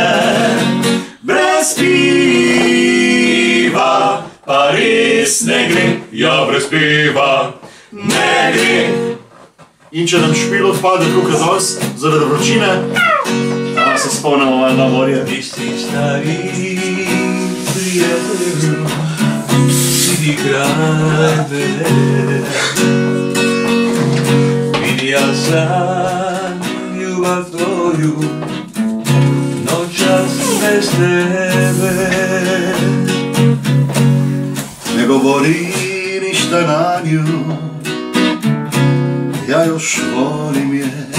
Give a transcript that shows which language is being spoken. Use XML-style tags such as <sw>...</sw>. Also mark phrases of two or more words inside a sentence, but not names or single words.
<sl>Brez piva pa res ne gre, ja brez piva ne gre. In če nam špil odpade tukaj z vas, zaradi vročine, se se spomnimo valjda morja.</sl> <hr>Isti stari prijatelju, sidi kraj mene. Vidio sam ljubav tvoju, noćas bez tebe. Ne govori ništa na nju, ja još volim je.</hr>